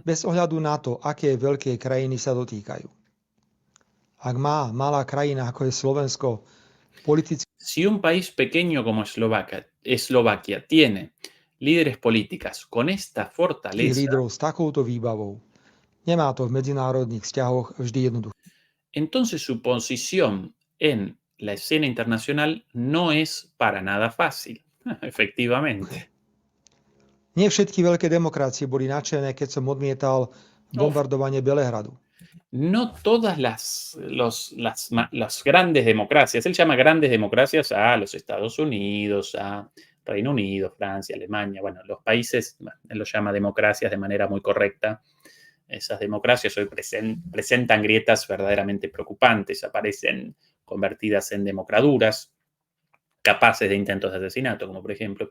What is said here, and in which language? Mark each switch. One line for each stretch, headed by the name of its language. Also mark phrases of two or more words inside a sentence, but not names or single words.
Slovak: bez ohľadu na to, aké veľké krajiny sa dotýkajú. Ak má malá krajina ako je Slovensko politických
Spanish: Si un país pequeño como Eslovaquia tiene líderes políticas con esta fortaleza,
Slovak: lídrov s takouto výbavou, nemá to v medzinárodných vzťahoch vždy jednoduché.
Spanish: entonces su posición en la escena internacional no es para nada fácil, efectivamente.
Slovak: Nie všetky veľké demokracie boli nadšené, keď som odmietal bombardovanie Belehradu.
Spanish: No todas las grandes democracias, él llama grandes democracias a los Estados Unidos, a Reino Unido, Francia, Alemania, bueno, los países, bueno, él los llama democracias de manera muy correcta. Esas democracias hoy presentan grietas verdaderamente preocupantes, aparecen convertidas en democraduras, capaces de intentos de asesinato, como por ejemplo.